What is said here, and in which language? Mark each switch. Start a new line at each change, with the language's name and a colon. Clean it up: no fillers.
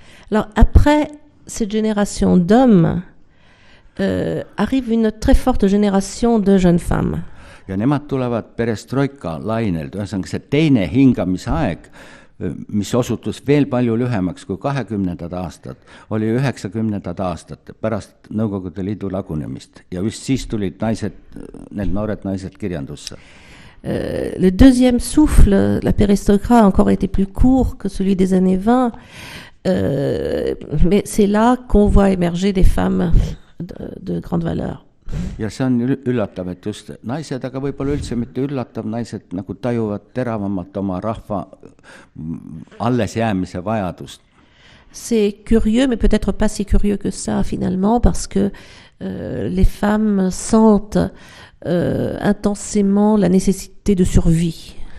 French: Alors, après cette génération d'hommes, arrive une très forte génération de jeunes femmes.
Estonian: Ja nemad tulevad perestroika lainelt, ühesõnaga see teine hingamisaeg, mis osutus veel palju lühemaks kui 20. aastad, oli 90. aastad pärast Nõukogude Liidu lagunemist ja just siis tulid need noored naised kirjandusse.
French: Le deuxième souffle, la perestroika, a encore été plus court que celui des années 20, mais c'est là qu'on voit émerger des femmes de grande valeur.
Estonian: Ja see on üllatav, et just naised, aga võib-olla üldse mitte üllatav, naised nagu tajuvad teravamalt oma rahva alles jäämise vajadust.
French: C'est curieux, mais peut-être pas si curieux que ça finalement, parce que les femmes sentent intensément la nécessité de survie.